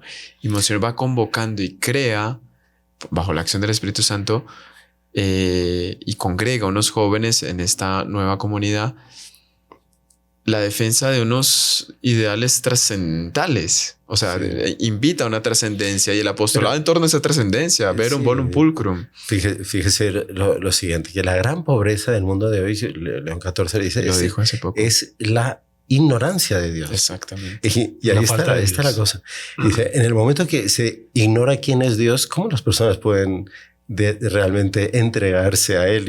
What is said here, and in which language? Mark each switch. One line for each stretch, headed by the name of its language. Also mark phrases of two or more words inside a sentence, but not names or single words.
Spanish: Y Monseñor va convocando y crea, bajo la acción del Espíritu Santo, y congrega a unos jóvenes en esta nueva comunidad, la defensa de unos ideales trascendentales. O sea, invita a una trascendencia y el apostolado en torno a esa trascendencia,
Latin: verum bonum pulcrum.
Spanish: Fíjese lo siguiente, que la gran pobreza del mundo de hoy, León XIV dice, Lo dijo hace poco. Es la ignorancia de Dios. Exactamente. Y ahí está la cosa. Dice, en el momento que se ignora quién es Dios, ¿cómo las personas pueden realmente entregarse a Él?